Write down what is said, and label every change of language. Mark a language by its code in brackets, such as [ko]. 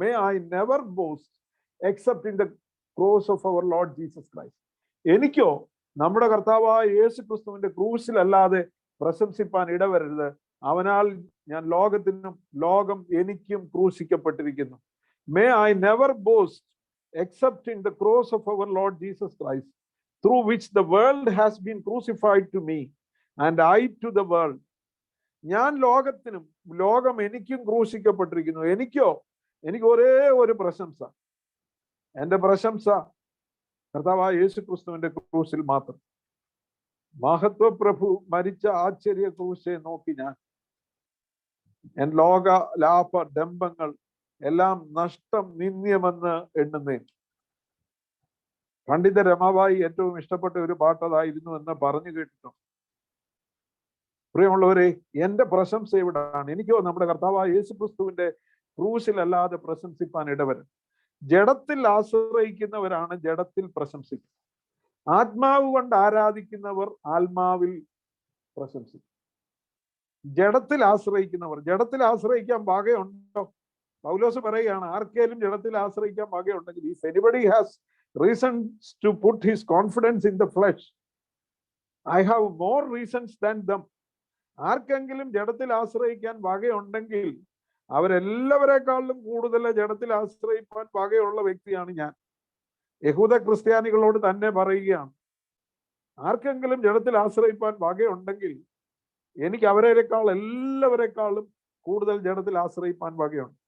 [en] May I never boast except in the cross of our Lord Jesus Christ. [ml] എനിക്കോ നമ്മുടെ കർത്താവായ യേശു ക്രിസ്തുവിന്റെ ക്രൂശിലല്ലാതെ പ്രശംസിപ്പാൻ ഇടവരരുത്. അവനാൽ ഞാൻ ലോകത്തിനും ലോകം എനിക്കും ക്രൂശിക്കപ്പെട്ടിരിക്കുന്നു. [en] May I never boast except in the cross of our Lord Jesus Christ, through which the world has been crucified to me and I to the world. [ml] ഞാൻ ലോകത്തിനും ലോകം എനിക്കും ക്രൂശിക്കപ്പെട്ടിരിക്കുന്നു. എനിക്ക് ഒരേ ഒരു പ്രശംസ, എൻ്റെ പ്രശംസ കർത്താവായ യേശു ക്രിസ്തുവിന്റെ ക്രൂശിൽ മാത്രം. മഹത്വ പ്രഭു മരിച്ച ആശ്ചര്യ ക്രൂശെ നോക്കി ഞാൻ ലോക ലാഭ ഡംബങ്ങൾ എല്ലാം നഷ്ടം നിന്ദ്യമെന്ന് എണ്ണുന്നേ. പണ്ഡിത രമാബായി ഏറ്റവും ഇഷ്ടപ്പെട്ട ഒരു പാട്ടതായിരുന്നു എന്ന് പറഞ്ഞു കേട്ടിട്ടുണ്ട്. പ്രിയമുള്ളവരെ, എൻ്റെ പ്രശംസ എവിടാണ്? എനിക്കോ നമ്മുടെ കർത്താവായ യേശു ക്രിസ്തുവിന്റെ ക്രൂശിലല്ലാതെ പ്രശംസിപ്പാൻ ഇടവരും. ജഡത്തിൽ ആശ്രയിക്കുന്നവരാണ് ജഡത്തിൽ പ്രശംസിക്കുന്നത്. ആത്മാവ് കൊണ്ട് ആരാധിക്കുന്നവർ ആത്മാവിൽ പ്രശംസിക്കും. ജഡത്തിൽ ആശ്രയിക്കുന്നവർ, ജഡത്തിൽ ആശ്രയിക്കാൻ പാകയുണ്ടോ? പൗലോസ് പറയുകയാണ്, ആർക്കേലും ജഡത്തിൽ ആശ്രയിക്കാൻ വകയുണ്ടെങ്കിൽ, [en] if anybody has reasons to put his confidence in the flesh, I have more reasons than them. [ml] ആർക്കെങ്കിലും ജഡത്തിൽ ആശ്രയിക്കാൻ വകയുണ്ടെങ്കിൽ അവരെല്ലാവരെക്കാളും കൂടുതൽ ജഡത്തിൽ ആശ്രയിക്കാൻ വകയുള്ള വ്യക്തിയാണ് ഞാൻ. യഹൂദ ക്രിസ്ത്യാനികളോട് തന്നെ പറയുകയാണ്, ആർക്കെങ്കിലും ജഡത്തിൽ ആശ്രയിക്കാൻ വകയുണ്ടെങ്കിൽ എനിക്ക് എല്ലാവരെക്കാളും കൂടുതൽ ജഡത്തിൽ ആശ്രയിക്കാൻ വകയുണ്ട്.